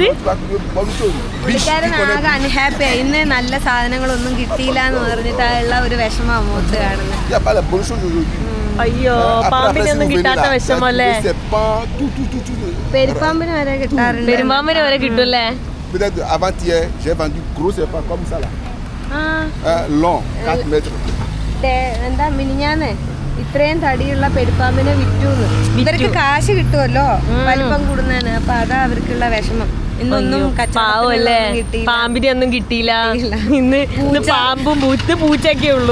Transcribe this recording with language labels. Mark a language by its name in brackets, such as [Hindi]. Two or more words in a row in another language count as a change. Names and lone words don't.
[Malayalam] പുള്ളിക്കാരൻ ആകെ അൺഹാപ്പിയായി. ഇന്ന് നല്ല സാധനങ്ങളൊന്നും കിട്ടിയില്ല എന്ന് പറഞ്ഞിട്ടുള്ള ഒരു വിഷമം മുഖത്ത് കാണുന്നത്. അയ്യോ, പാമ്പിനൊന്നും കിട്ടാത്ത വിഷമല്ലേ. പെരുപ്പാമ്പിന് വരെ കിട്ടാറുണ്ട്. പെരുമ്പാമ്പിന് വരെ കിട്ടൂല്ലേ. [French] Peut-être avant-hier, j'ai vendu gros serpent comme ça là. Long, 4 mètres. [Malayalam] എന്താ മിനിഞ്ഞാന്ന് ഇത്രയും തടിയുള്ള പെരുപ്പാമ്പിനെ വിറ്റൂന്ന്. ഇവർക്ക് കാശ് കിട്ടുമല്ലോ വലിപ്പം കൂടുന്നതിന്, അപ്പൊ അതാ അവർക്കുള്ള വിഷമം. ഇന്നൊന്നും പാവല്ലേ, പാമ്പിനെ ഒന്നും കിട്ടിയില്ല. ഇന്ന് പാമ്പും പൂച്ചയൊക്കെ ഉള്ളൂ.